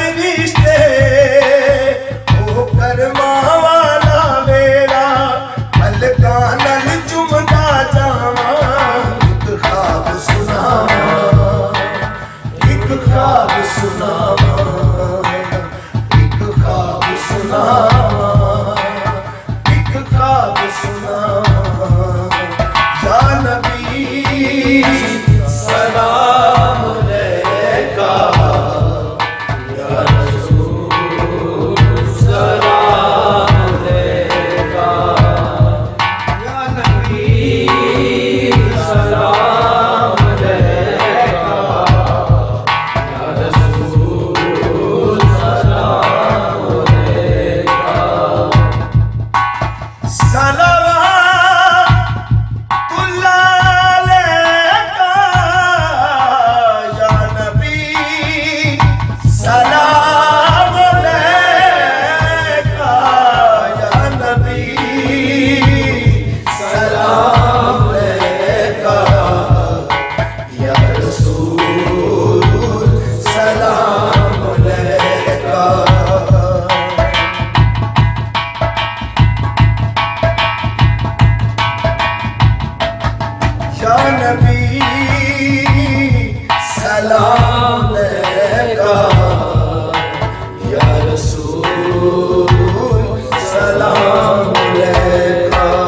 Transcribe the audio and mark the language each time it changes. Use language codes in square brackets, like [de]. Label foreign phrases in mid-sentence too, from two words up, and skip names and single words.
[pa] ਰਿਸ਼ਤੇ ਓ ਕਰਮਾਂ ਵਾਲਾ ਮੇਰਾ ਪਲਕਾਂ ਨਾਲ ਚੁੰਮਦਾ ਜਾਵਾਂ ਇੱਕ ਖ਼ਾਬ ਸੁਣਾਵਾਂ ਇੱਕ ਖ਼ਾਬ ਸੁਣਾਵਾਂ ਇੱਕ ਖ਼ਾਬ ਸੁਣਾਵਾਂ ਇੱਕ ਖ਼ਾਬ ਸੁਣਾਵਾਂ [ar] يا نبي سلام عليك يا رسول سلام عليك يا نبي سلام عليك يا رسول سلام عليك سلام عليك يا نبي سلام عليك يا رسول سلام عليك يا نبي سلام عليك يا رسول سلام عليك या रसूल सलाम अलैका।